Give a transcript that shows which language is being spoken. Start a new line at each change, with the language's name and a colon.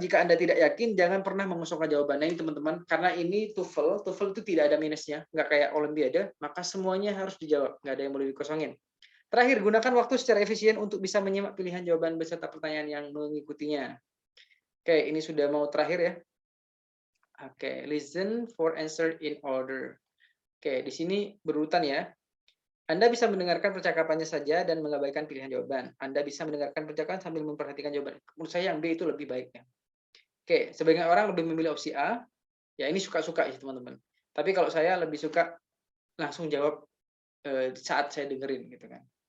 Indonesian: Jika Anda tidak yakin, jangan pernah mengosongkan jawabannya ini teman-teman. Karena ini TOEFL itu tidak ada minusnya, nggak kayak Olimpiade, maka semuanya harus dijawab, nggak ada yang boleh dikosongin. Terakhir, gunakan waktu secara efisien untuk bisa menyimak pilihan jawaban beserta pertanyaan yang mengikutinya. Ini sudah mau terakhir ya.
English: Listen for answer in order.
Indonesian: Di sini berurutan ya. Anda bisa mendengarkan percakapannya saja dan mengabaikan pilihan jawaban. Anda bisa mendengarkan percakapan sambil memperhatikan jawaban. Menurut saya yang B itu lebih baiknya. Sebagian orang lebih memilih opsi A. Ya ini suka-suka ya teman-teman. Tapi kalau saya lebih suka langsung jawab saat saya dengerin gitu kan.